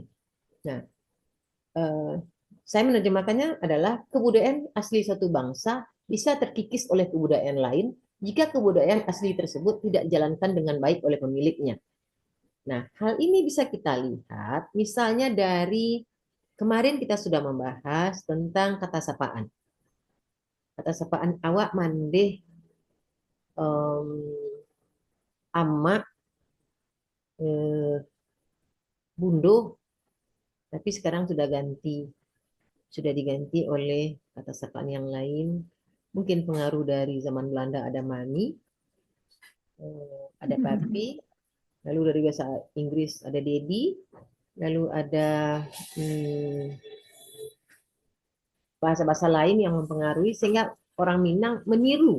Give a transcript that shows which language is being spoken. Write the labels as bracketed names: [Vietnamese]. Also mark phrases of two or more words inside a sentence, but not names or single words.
[Indonesian] Nah, saya menerjemahkannya adalah kebudayaan asli suatu bangsa bisa terkikis oleh kebudayaan lain jika kebudayaan asli tersebut tidak dijalankan dengan baik oleh pemiliknya. Nah, hal ini bisa kita lihat misalnya dari kemarin kita sudah membahas tentang kata sapaan. Kata sapaan [Minangkabau] awak mandeh amak bundo, [Indonesian] tapi sekarang sudah diganti oleh kata sapaan yang lain. Mungkin pengaruh dari zaman Belanda ada mami, ada papi, lalu dari bahasa Inggris ada daddy, lalu ada bahasa-bahasa lain yang mempengaruhi sehingga orang Minang meniru.